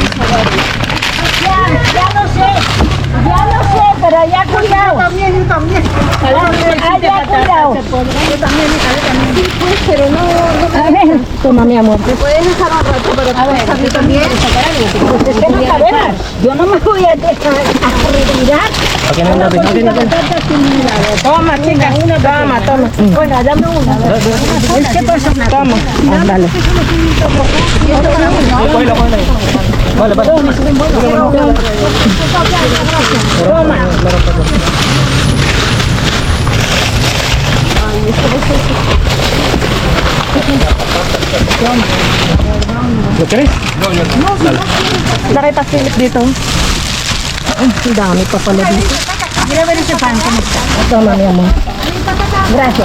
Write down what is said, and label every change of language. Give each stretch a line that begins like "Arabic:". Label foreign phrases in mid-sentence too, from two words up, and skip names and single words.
Spanish: Ya lo sé, pero ya cuidado. Yo también. Ya cuidado. Yo también, pues, pero no. A ver, Toma, mi amor. ¿me puedes dejar un rato para poder salir también? Pues es que no sabemos. Yo no me voy a dejar retirar.
Filipino: Okay na natin. Okay na natin.
Spanish: Toma, chica. Toma, toma. Bueno, dame una. Es que pasa una Toma. Ándale.
Filipino: Okay lang, okay lang.
Spanish: Vale, vale. Toma. ¿Lo querés?
Filipino: Nakita silip dito. Ay, ang dami pa pala dito.
Spanish: Quiero ver ese pan, ¿cómo está? Tama, mi amor. Gracias.